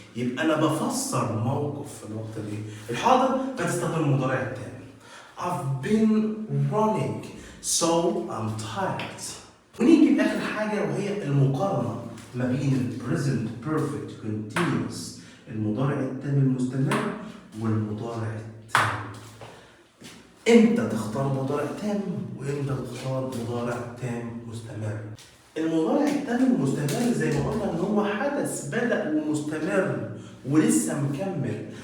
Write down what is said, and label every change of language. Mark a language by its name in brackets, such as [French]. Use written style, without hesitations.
[Arabic] يبقى أنا بفسر موقف في الوقت ده. الحاضر بستخدم المضارع التام. [English] I've been running so I'm tired. ونيجي لآخر [Arabic] حاجة وهي المقارنة ما بين ال present perfect continuous المضارع التام المستمر والمضارع التام. امتى تختار مضارع تام وامتى تختار مضارع تام مستمر؟ المضارع التام المستمر زي ما قلنا ان هو حدث بدأ ومستمر ولسه مكمل.